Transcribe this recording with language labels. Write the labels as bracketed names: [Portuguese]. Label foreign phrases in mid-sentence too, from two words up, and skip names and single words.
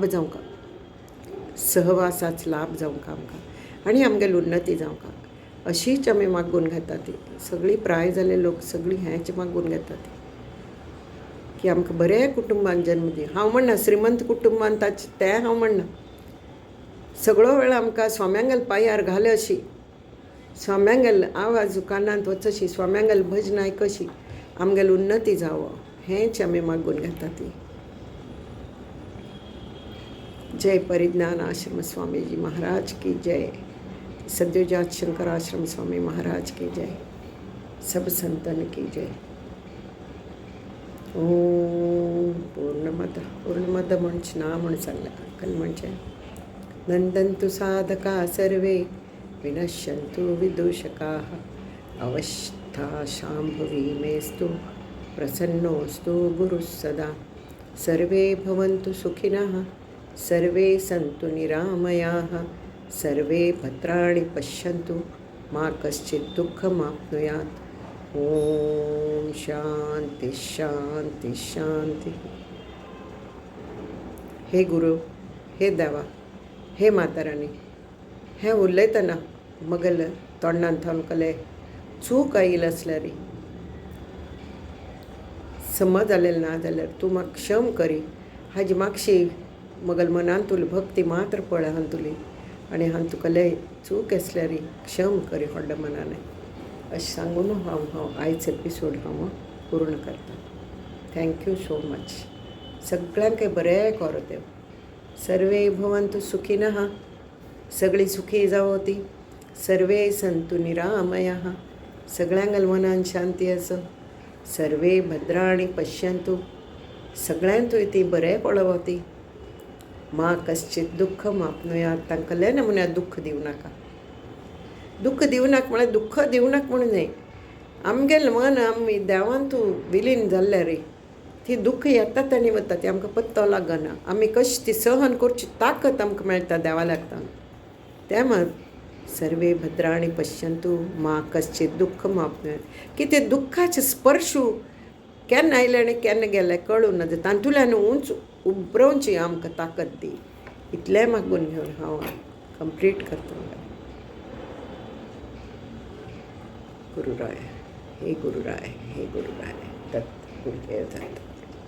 [Konkani] जावंका सहवासाच लाभ जावंका आमकां आनी आमगेली उन्नती जावंका अशीच आमी मागून घेता ती सगळीं प्राय जाल्ले लोक सगळीं हेंच मागून घेता ती की आमकां बरे कुटुंबान जन्म दी हांव म्हणना श्रीमंत कुटुंबान तें हांव म्हणना सगळो वेळ आमकां स्वाम्यांगेल पांयार घाले अशी स्वाम्यांगेल आवाज कानांत वचशी स्वाम्यांगेल भजन आयकशी आमगेली उन्नती जावो हेंच आमी मागून घेता ती [Hindi] जय परिज्ञान आश्रम स्वामीजी महाराज की जय सद्योजात शंकर आश्रम स्वामी महाराज की जय सब संतन की जय [Konkani] ओम पूर्णमद म्हणचे ना म्हण सांगला कल म्हणचे [Sanskrit] नंदन्तु साधका सर्वे विनश्यन्तु विदूषकाः अवस्था शाम्भवी मेस्तु प्रसन्नोऽस्तु गुरुः सदा सर्वे भवन्तु सुखिनः सर्वे सन्तु निरामयाः सर्वे भद्राणि पश्यन्तु मा कश्चित् दुःखमाप्नुयात् ओम शांति शांति शांति [Konkani] हे गुरु हे देवा हे माताराणी हें उलयतना मगल तोंडांत थावन चूक आयिल्ली आसल्यार समज जालेलें ना जाल्यार तूं म्हाका क्षम करी हाजी मागशी मगल मनान तुली भक्ती मात्र पळय हांव तुली आनी हांव तुका चूक आसल्यार क्षम करी व्हडल्या मनान अशें सांगून हांव आयज एपिसोड हांव पूर्ण करता [English] thank you so much [Konkani] सगळ्यांक बरें करो देव [Sanskrit] सर्वे भवन्तु सुखिनः [Konkani] सगळीं सुखी जावो ती [Sanskrit] सर्वे सन्तु निरामयाः [Konkani] सगळ्यांक मनान शांती आसो [Sanskrit] सर्वे भद्राणि पश्यन्तु [Konkani] सगळ्यांतूय ती बरें पळोवो ती [Sanskrit] मा कश्चित दुःख मापनुयात [Konkani] तांकां कसल्या नमुन्यान दुःख दिवं नाका दुःख दिवं नाका म्हळ्यार दुःख दिवं नाका म्हणून न्हय आमगेलें मन आमी देवान तूं विलीन जाल्ल्यार ती दुःख येतात आनी वता ती आमकां पत्तो लागना आमी कशी ती सहन करची ताकत आमकां मेळटा देवा लागता तें मात [Sanskrit] सर्वे भद्राणी पश्यंतु मा कश्चित दुःख मापण्यात [Konkani] की ते दुःखाचे स्पर्शू केन्ना आयले आनी केन्ना गेले कळूं ना तांतुल्यान उंच उबरोवची आमकां ताकद दी इतलें मागून घेवन हांव कंप्लीट करता गुरुराय हे गुरुराय दत्त गुरुदेव दत्त